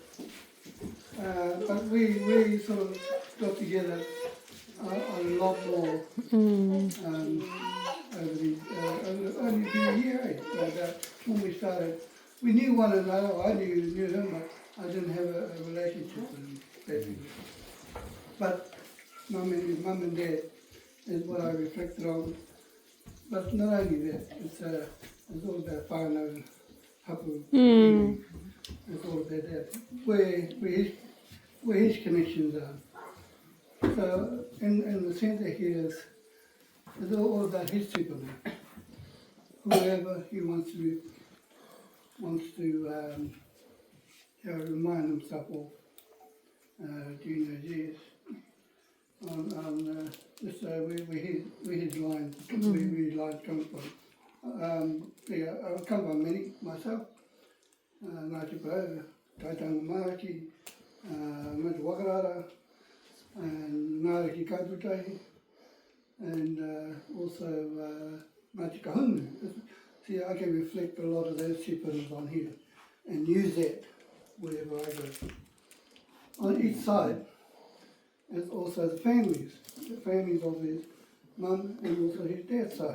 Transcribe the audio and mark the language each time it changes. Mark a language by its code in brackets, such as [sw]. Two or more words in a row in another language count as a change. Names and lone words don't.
[en] But we sort of got together a lot more over only a year, when we started. We knew one another. I knew him, but I didn't have a relationship with him, basically. But mum and dad is what I reflected on. But not only that, it's all about [mi] whānau, hapu. [en] It's all about that, where his connections are. So in the centre here is all about his superman. Whoever he wants to remind himself of during those years. Just where his lines come from. I come from many myself. Ngāti Pahoa, Taitanga Māraki, Ngāti Wakarara, and Ngāriki Kaputai, and also Ngāti Kahungu. See, I can reflect a lot of those shepherders on here and use that wherever I go. On each side is also the families of his mum and also his dad's side.